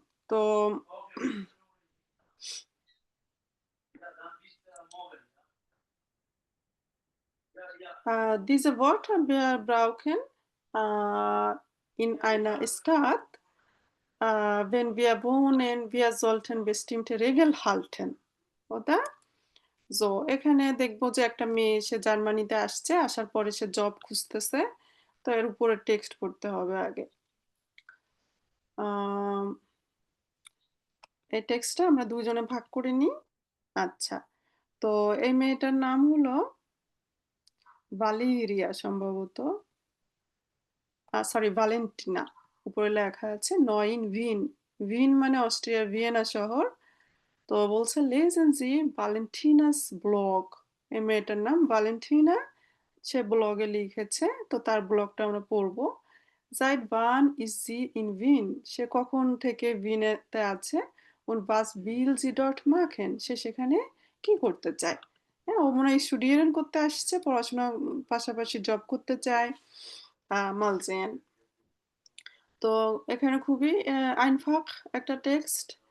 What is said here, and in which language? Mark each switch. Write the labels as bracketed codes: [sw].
[de] তো diese Worte wir brauchen in einer Stadt, wenn wir wohnen, wir sollten bestimmte Regeln halten, oder? [bn] So এখানে দেখবো যে একটা মেয়ে সে জার্মানিতে আসছে, আসার পরে সে জব খুঁজতেছে, তো এর উপরে টেক্সট করতে হবে আগে। আম, এই টেক্সটটা আমরা দুজনে ভাগ করে নিই। আচ্ছা, তো এই মেয়েটার নাম হলো ভালেরিয়া সম্ভবত, সরি ভ্যালেন্টিনা। উপরে লেখা আছে নয়ন ভিন, ভিন মানে অস্ট্রিয়ার ভিয়েনা শহর। তো বলছে লেজেন জি ভ্যালেন্টিনাস ব্লগ, এই মেয়েটার নাম ভ্যালেন্টিনা, সে ব্লগে লিখেছে, তো তার ব্লগটা আমরা পড়বো। [de] Seit wann ist sie in Wien? [bn] সে কখন থেকে ভিনেতে আছে? [de] Und was will sie dort machen? [bn] সে সেখানে কি করতে চায়? হ্যাঁ, ও মনে হয় স্টুডিয়ান করতে আসছে, পড়াশোনা পাশাপাশি জব করতে চায়। [de] mal sehen। [bn] তো এখানে খুবই আইনফাক একটা টেক্সট।